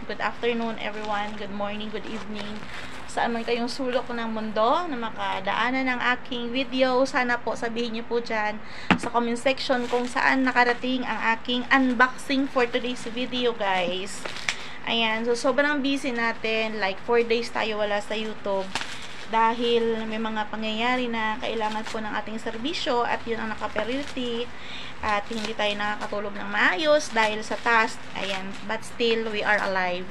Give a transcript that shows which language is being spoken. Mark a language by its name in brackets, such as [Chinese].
[English] Good afternoon everyone. Good morning, good evening. [Filipino] Saan man kayong sulok ng mundo na makadaanan ng aking video. Sana po sabihin niyo po dyan sa comment section kung saan nakarating ang aking unboxing for today's video guys. Ayan, so sobrang busy natin. Like 4 days tayo wala sa YouTube. Dahil may mga pangyayari na kailangan po ng ating serbisyo at yun ang naka-priority at hindi tayo nakakatulog ng maayos dahil sa task. [English] Ayan, but still we are alive.